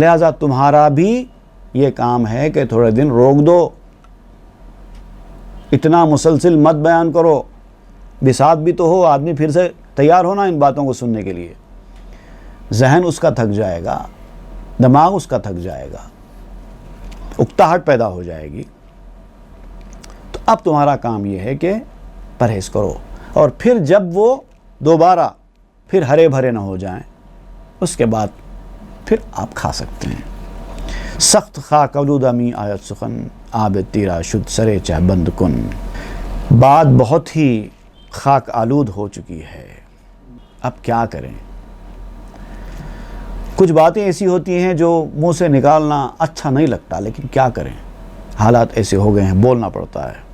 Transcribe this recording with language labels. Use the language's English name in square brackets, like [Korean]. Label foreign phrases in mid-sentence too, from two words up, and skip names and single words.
[Urdu] لہٰذا تمہارا بھی یہ کام ہے کہ تھوڑے دن روک دو، اتنا مسلسل مت بیان کرو، بساط بھی تو ہو، آدمی پھر سے تیار ہونا ان باتوں کو سننے کے لیے، ذہن اس کا تھک جائے گا، دماغ اس کا تھک جائے گا، اکتاہٹ پیدا ہو جائے گی۔ تو اب تمہارا کام یہ ہے کہ پرہیز کرو، اور پھر جب وہ دوبارہ پھر ہرے بھرے نہ ہو جائیں اس کے بعد پھر آپ کھا سکتے ہیں۔ [Persian] سخت خاک آلودہ می آیت سخن، آب تیرا شد سرے چہ بند کن۔ [Urdu] بات بہت ہی خاک آلود ہو چکی ہے، اب کیا کریں؟ کچھ باتیں ایسی ہوتی ہیں جو منہ سے نکالنا اچھا نہیں لگتا، لیکن کیا کریں، حالات ایسے ہو گئے ہیں، بولنا پڑتا ہے۔